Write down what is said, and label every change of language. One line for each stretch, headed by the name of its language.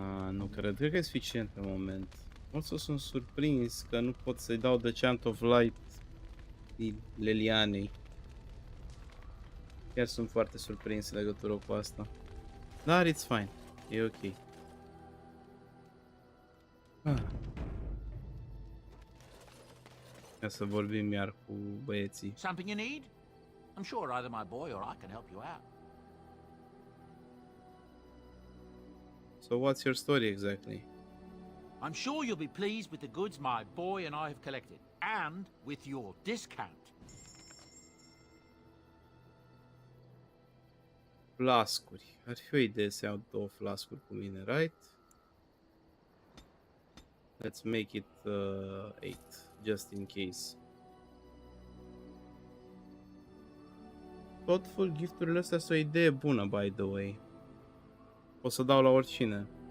Romanian: Nu cred că e suficient pe moment. O să sunt surprins că nu pot să-i dau The Chant of Light Lelianei. Chiar sunt foarte surprins în legătură cu asta. Dar
English: it's fine.
Romanian: E ok. Ca să vorbim iar cu băieții.
English: Something you need? I'm sure either my boy or I can help you out. So what's your story exactly? I'm sure you'll be pleased with the goods my boy and I have collected, and with your discount.
Romanian: Flascuri. Ar fi o idee să iau 2 flascuri cu mine, right?
English: Let's make it 8, just in case.
Romanian: Thoughtful gifturile astea sunt o idee bună,
English: by the way.
Romanian: O să dau la oricine.